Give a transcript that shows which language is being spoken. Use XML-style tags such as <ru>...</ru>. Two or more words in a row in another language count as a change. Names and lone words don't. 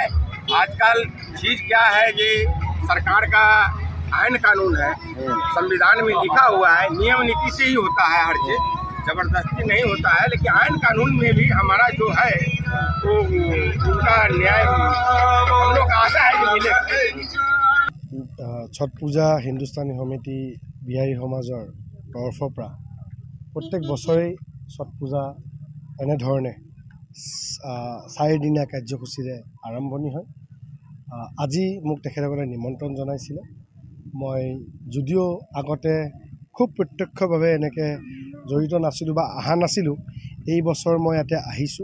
<hi>आजकल चीज़ क्या है कि सरकार का आयन कानून है, संविधान में लिखा हुआ है, नियम नीति से ही होता है, हर चीज़ जबरदस्ती नहीं होता है। लेकिन आयन कानून में भी हमारा जो है वो उनका न्याय हम लोग आशा है कि मिलेगा।</hi> <as>छठ पूजा हिন্দুস্তানী সমিতি বিহাৰী সমাজৰ তৰফৰ পৰা প্ৰত্যেক বছৰেই ছট পূজা এনেধৰণে 4 দিনীয়া কাৰ্যসূচীৰে আৰম্ভণি হয়। আজি মোক তেখেতসকলে নিমন্ত্ৰণ জনাইছিলে। মই যদিও আগতে খুব প্ৰত্যক্ষভাৱে এনেকৈ জড়িত নাছিলোঁ বা অহা নাছিলোঁ, এই বছৰ মই ইয়াতে আহিছোঁ।</as>